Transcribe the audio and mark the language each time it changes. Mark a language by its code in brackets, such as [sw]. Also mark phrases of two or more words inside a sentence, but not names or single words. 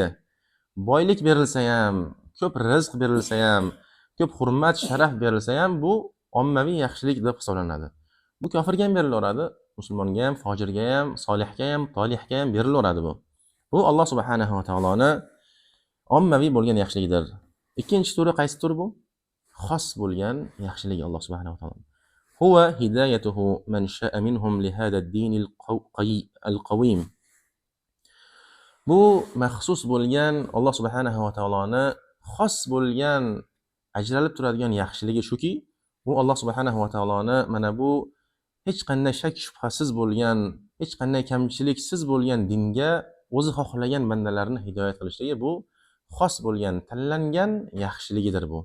[uz] Boylik berilsa ham, ko'p rizq berilsa ham, ko'p hurmat, sharaf berilsa ham bu ommaviy yaxshilik deb hisoblanadi. Bu kofirga ham berilaveradi, musulmonga ham, fojirga ham, solihga ham, tolihga ham berilaveradi bu. Bu Alloh subhanahu va taoloni ommaviy bo'lgan yaxshiligidir. Ikkinchi turi qaysi tur bu? Xos bo'lgan yaxshilik Alloh [ar] سبحانه وتعالى. هو هدايته من شاء منهم لهذا الدين القويم. [uz] Bu maxsus bo'lgan Alloh subhanahu va taoloni xos bo'lgan ajralib turadigan yaxshiligi shuki, u Alloh subhanahu va taoloni mana bu hech qanday shak shubhasiz bo'lgan, hech qanday kamchiliksiz bo'lgan dinga o'zi xohlagan bandalarni hidoyat qilishligi bu xos bo'lgan, tanlangan yaxshiligidir bu.